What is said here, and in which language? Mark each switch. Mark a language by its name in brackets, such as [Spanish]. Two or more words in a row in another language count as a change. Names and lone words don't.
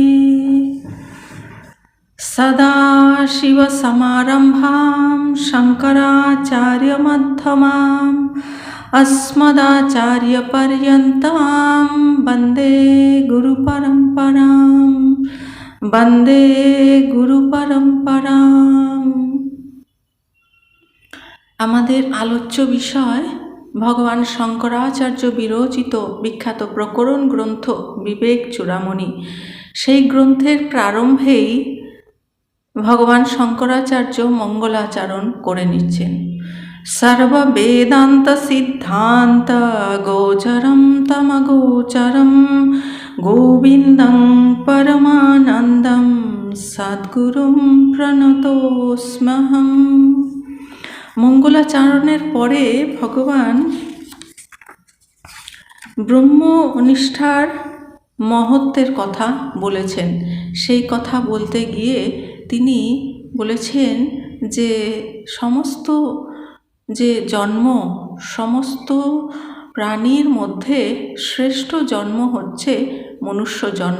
[Sanskrit] सदाशिवसमारम्भां शङ्कराचार्यमध्यमाम् अस्मदाचार्यपर्यन्तां वन्दे गुरुपरम्परां वन्दे गुरुपरम्पराम्। [Bangla] আমাদের আলোচ্য বিষয় ভগবান শঙ্করাচার্য বিরচিত বিখ্যাত প্রকরণ গ্রন্থ বিবেক চূড়ামণি। সেই গ্রন্থের প্রারম্ভেই ভগবান শঙ্করাচার্য মঙ্গলাচরণ করে নিচ্ছেন। [Sanskrit] सर्ववेदान्त सिद्धान्त गोचरं तमगोचरं गोविन्दं परमानन्दं सद्गुरुं प्रणतोऽस्म्यहम्। [Bangla] মঙ্গলাচরণের পরে ভগবান ব্রহ্মনিষ্ঠার মহত্বের কথা বলেছেন। সেই কথা বলতে গিয়ে তিনি বলেছেন যে সমস্ত যে জন্ম, সমস্ত প্রাণীর মধ্যে শ্রেষ্ঠ জন্ম হচ্ছে মনুষ্য জন্ম।